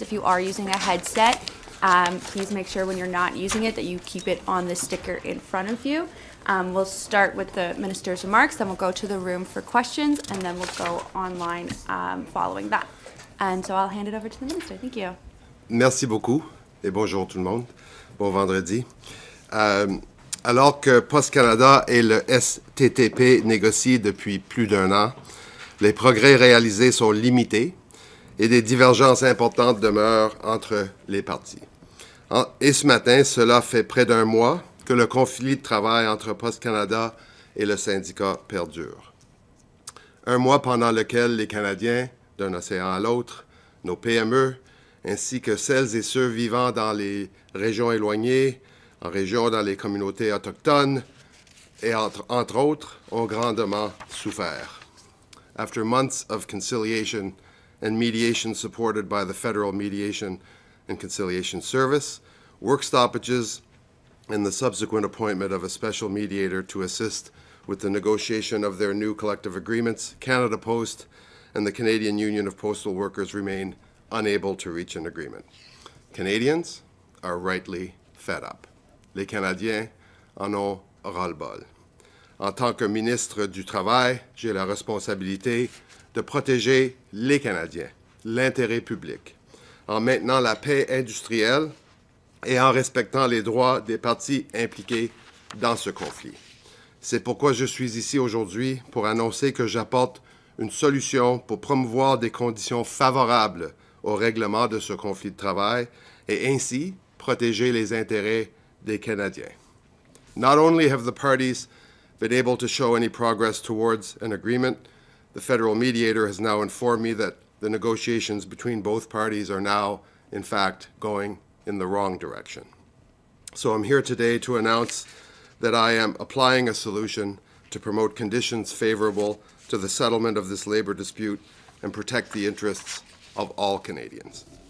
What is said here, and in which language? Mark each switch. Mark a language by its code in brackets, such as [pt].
[en] If you are using a headset, please make sure when you're not using it that you keep it on the sticker in front of you. We'll start with the Minister's remarks, then we'll go to the room for questions, and then we'll go online following that. And so I'll hand it over to the Minister. Thank you. [fr] Merci beaucoup et bonjour tout le monde. Bon vendredi. Alors que Poste Canada et le STTP négocient depuis plus d'un an, les progrès réalisés sont limités et des divergences importantes demeurent entre les parties. Et ce matin, cela fait près d'un mois que le conflit de travail entre Poste Canada et le syndicat perdure. Un mois pendant lequel les Canadiens, d'un océan à l'autre, nos PME, ainsi que celles et ceux vivant dans les régions éloignées, en région dans les communautés autochtones, et entre autres, ont grandement souffert. [en] After months of conciliation and mediation supported by the Federal Mediation and Conciliation Service, work stoppages, and the subsequent appointment of a special mediator to assist with the negotiation of their new collective agreements, Canada Post and the Canadian Union of Postal Workers remain unable to reach an agreement. Canadians are rightly fed up. [fr] Les Canadiens en ont ras-le-bol. En tant que ministre du Travail, j'ai la responsabilité de protéger les Canadiens, l'intérêt public, en maintenant la paix industrielle et en respectant les droits des parties impliquées dans ce conflit. C'est pourquoi je suis ici aujourd'hui pour annoncer que j'apporte une solution pour promouvoir des conditions favorables au règlement de ce conflit de travail et ainsi protéger les intérêts des Canadiens. [en] Not only have the parties been able to show any progress towards an agreement, the federal mediator has now informed me that the negotiations between both parties are now, in fact, going in the wrong direction. So I'm here today to announce that I am applying a solution to promote conditions favorable to the settlement of this labor dispute and protect the interests of all Canadians.